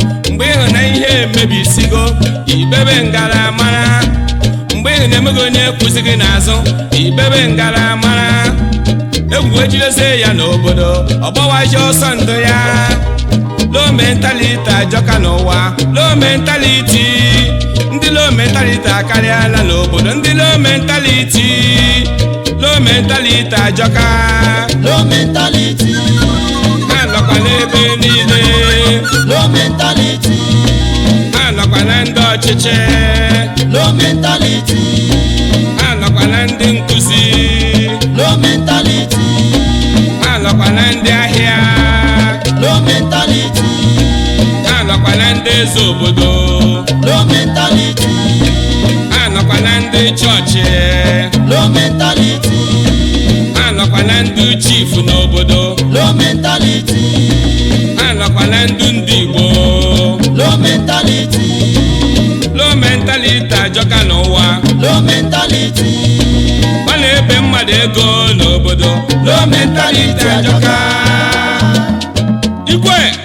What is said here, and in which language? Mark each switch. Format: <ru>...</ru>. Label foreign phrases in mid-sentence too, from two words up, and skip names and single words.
<ig>Mgbe ị hụ na ihe emebisigo, ibebe ngaramara. Mgbe ị hụ na emeghị onye kwụsị gị n'azụ, ibebe ngaramara. Egwu wee jidezie ya n'obodo, ọ gbawazie ọsọ ndụ ya.</ig> <en>Low mentality</en> <ig>ajọka n'ụwa,</ig> <en>low mentality.</en> <ig>Ndị</ig> <en>low mentality</en> <ig>akarịala n'obodo, ndị</ig> <en>low mentality. Low mentality ajọka. Low mentality.</en> <ig>Ha nọkwa n'ebe niile.</ig> <en>Low mentality.</en> <ig>Ha nọkwa na ndị ọchịchị.</ig> <en>Low mentality.</en> <ig>Ha nọkwa na ndị nkụzi.</ig> <en>Low mentality.</en> <ig>Ha nọkwa na ndị ahịa.</ig> <en>Low mentality.</en> <ig>Ha nọkwa na ndị eze obodo.</ig> <en>Low mentality.</en> <ig>Ha nọkwa na ndị chọọchị.</ig> <en>Low mentality.</en> <ig>Ha nọkwa na ndị chief n'obodo.</ig> <en>Low mentality.</en> <ig>Ha nọkwa na ndị, ndị Igbo.</ig> <en>Low mentality. Low mentality</en> <ig>ajọka n'ụwa.</ig> <en>Low mentality.</en> <ig>Ọ na-ebe mmadụ ego n'obodo.</ig> <en>Low mentality</en> <ig>ajọka. Igwe.</ig>